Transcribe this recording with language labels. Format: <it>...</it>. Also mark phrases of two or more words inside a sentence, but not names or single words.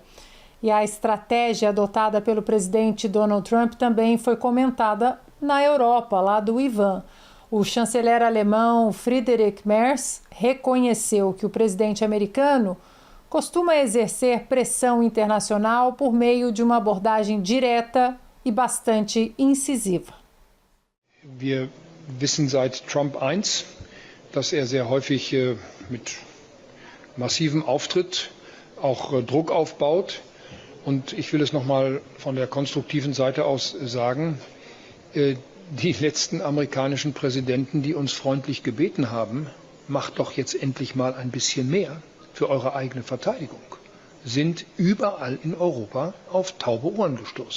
<pt>E a estratégia adotada pelo presidente Donald Trump também foi comentada na Europa, lá do Ivan. O chanceler alemão Friedrich Merz reconheceu que o presidente americano costuma exercer pressão internacional por meio de uma abordagem direta e bastante incisiva.</pt> <de>Wir wissen seit Trump I, dass sehr häufig mit massivem Auftritt auch Druck aufbaut. Und ich will es nochmal von der konstruktiven Seite aus sagen, die letzten amerikanischen Präsidenten, die uns freundlich gebeten haben, macht doch jetzt endlich mal ein bisschen mehr für eure eigene Verteidigung, sind überall in Europa auf taube Ohren gestoßen.</de>